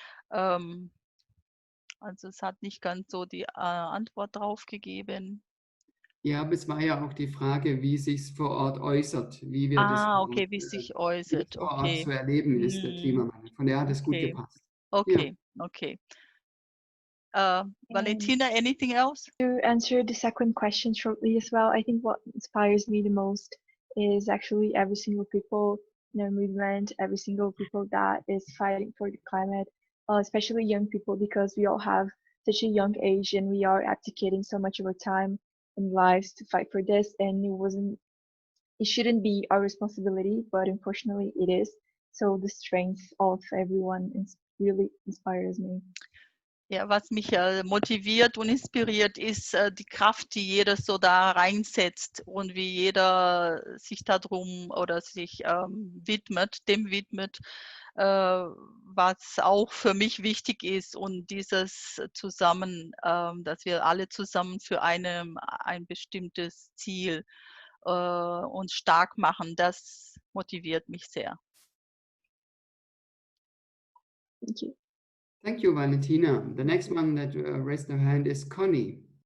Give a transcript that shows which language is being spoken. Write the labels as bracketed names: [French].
[German] Also es hat nicht ganz so die Antwort drauf gegeben. Ja, aber es war ja auch die Frage, wie sich es vor Ort äußert, wie wir das Okay, wie es sich äußert. vor Ort zu Okay. erleben ist, der Klimawandel. Von daher hat es gut Okay. gepasst. Okay, okay. [English] Valentina, anything else? To answer the second question shortly as well, I think what inspires me the most is actually every single people in our movement, every single people that is fighting for the climate, especially young people, because we all have such a young age and we are abdicating so much of our time and lives to fight for this, and it shouldn't be our responsibility, but unfortunately it is. So the strength of everyone really inspires me. [German] Ja, was mich motiviert und inspiriert, ist die Kraft, die jeder so da reinsetzt und wie jeder sich darum oder sich dem widmet, was auch für mich wichtig ist und dieses zusammen, dass wir alle zusammen für ein bestimmtes Ziel uns stark machen, das motiviert mich sehr. [English] Thank you. Thank you, Valentina. The next one that raised their hand is Connie.